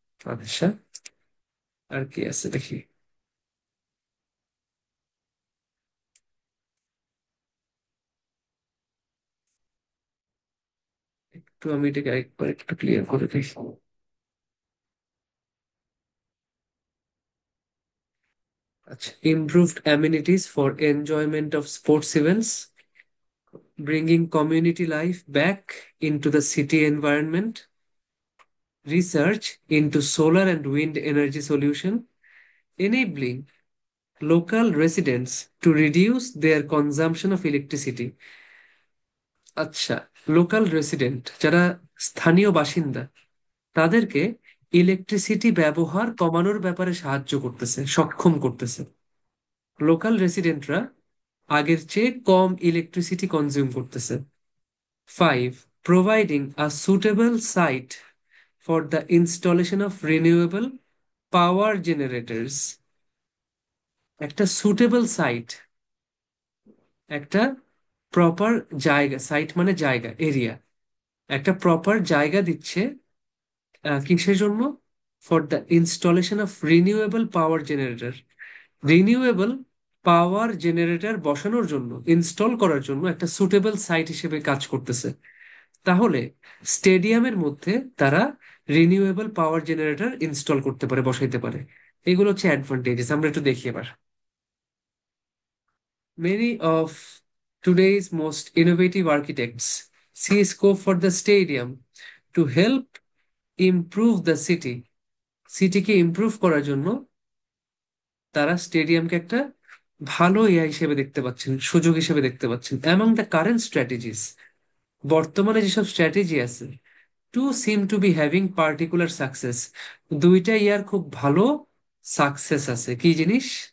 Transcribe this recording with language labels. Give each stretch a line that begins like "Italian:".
Bangla: আচ্ছা, আর কি আছে দেখি। একটু আমি এটাকে আরেকবার একটু ক্লিয়ার করে দেখি।
English: আচ্ছা, improved amenities for enjoyment of sports events, bringing community life back into the city environment, research into solar and wind energy solution, enabling local residents to reduce their consumption of electricity.
Bangla: আচ্ছা, local resident যারা স্থানীয় বাসিন্দা তাদেরকে electricity ব্যবহার কমানোর ব্যাপারে সাহায্য করতেছে, সক্ষম করতেছে। লোকাল রেসিডেন্টরা আগের চেয়ে কম ইলেকট্রিসিটি কনজিউম করতেছে।
English: 5. Providing a suitable site for the installation of renewable power generators.
Bangla: একটা সুটেবল সাইট, একটা প্রপার জায়গা, সাইট মানে জায়গা, এরিয়া, একটা প্রপার জায়গা দিচ্ছে কিসের জন্য?
English: For the installation of renewable power generator.
Bangla: Renewable power generator বসানোর জন্য, ইনস্টল করার জন্য একটা সুটেবল সাইট হিসেবে কাজ করতেছে। তাহলে স্টেডিয়ামের মধ্যে তারা রিনিউয়েবল পাওয়ার জেনারেটর ইনস্টল করতে পারে, বসাইতে পারে। এগুলো হচ্ছে অ্যাডভান্টেজেস। আমরা একটু দেখি এবার।
English: Many of today's most innovative architects see scope for the stadium to help improve the city.
Bangla: সিটিকে improve করার জন্য তারা স্টেডিয়ামকে একটা ভালো ইয়া হিসেবে দেখতে পাচ্ছেন, সুযোগ হিসেবে দেখতে পাচ্ছেন।
English: among the current strategies,
Bangla: বর্তমানে যেসব স্ট্র্যাটেজি আছে,
English: To seem to be having particular success.
Bangla: দুইটা ইয়ার খুব ভালো সাকসেস আছে। কি জিনিস?